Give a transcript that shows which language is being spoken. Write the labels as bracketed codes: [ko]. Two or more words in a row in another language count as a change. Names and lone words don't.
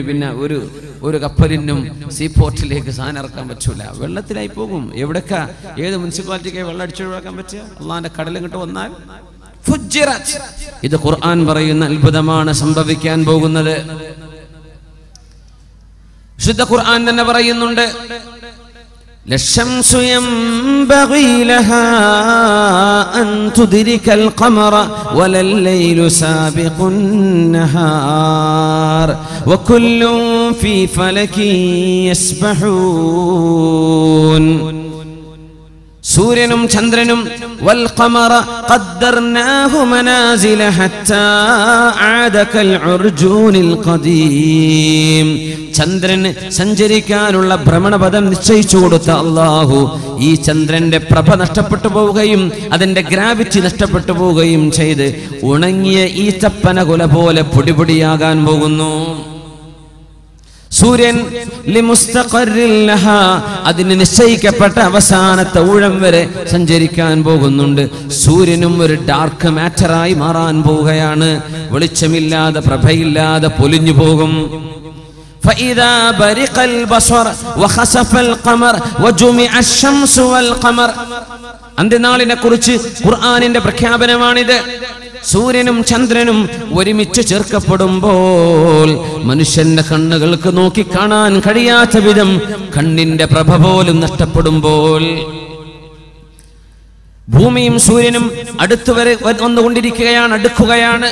[ml] പിന്നെ ഒരു കപ്പലിനും സീപോർട്ടിലേക്ക് സാധനം ഇറക്കാൻ പറ്റൂല, വെള്ളത്തിലായി പോകും. എവിടൊക്കെ ഏത് മുനിസിപ്പാലിറ്റിക്ക് വെള്ളം അടിച്ചൊഴിവാക്കാൻ പറ്റുക? അള്ളാന്റെ കടലിങ്ങോട്ട് വന്നാൽ ഫുജ്ജിറത്. ഇത് ഖുർആൻ പറയുന്ന അത്ഭുതമാണ് സംഭവിക്കാൻ പോകുന്നത്. വിശുദ്ധ ഖുർആൻ തന്നെ പറയുന്നുണ്ട്. [ar] للشمس ينبغي لها أن تدرك القمر ولا الليل سابق النهار وكل في فلك يسبحون. [ml] സൂര്യനും ചന്ദ്രനും [ar] والقمر قدرناه منازل حتى عاد كالعرجون القديم. [ml] ചന്ദ്രന് സഞ്ചരിക്കാനുള്ള ഭ്രമണപഥം നിശ്ചയിച്ചു കൊടുത്ത അല്ലാഹു ഈ ചന്ദ്രന്റെ പ്രഭ നഷ്ടപ്പെട്ടു പോവുകയും അതിന്റെ ഗ്രാവിറ്റി നഷ്ടപ്പെട്ടു പോവുകയും ചെയ്ത് ഉണങ്ങിയ ഈത്തപ്പന കുല പോലെ പൊടിപൊടിയാകാൻ പോകുന്നു. സൂര്യൻ അതിന് നിശ്ചയിക്കപ്പെട്ട അവസാനത്തെ ഊഴം വരെ സഞ്ചരിക്കാൻ പോകുന്നുണ്ട്. സൂര്യനും ഒരു [en] dark matter [ml] മാറാൻ പോവുകയാണ്. വെളിച്ചമില്ലാതെ പ്രഭയില്ലാതെ പൊലിഞ്ഞു പോകും. [ar] فإذا برق البصر وخسف القمر وجمع الشمس والقمر. [ml] അന്ത്യനാളിനെ കുറിച്ച് ഖുർആനിന്റെ പ്രഖ്യാപനമാണിത്. സൂര്യനും ചന്ദ്രനും ഒരുമിച്ച് ചേർക്കപ്പെടുമ്പോൾ മനുഷ്യന്റെ കണ്ണുകൾക്ക് നോക്കി കാണാൻ കഴിയാത്ത വിധം കണ്ണിന്റെ പ്രഭ പോലും നഷ്ടപ്പെടുമ്പോൾ ഭൂമിയും സൂര്യനും അടുത്തുവരെ വന്നുകൊണ്ടിരിക്കുകയാണ്, അടുക്കുകയാണ്.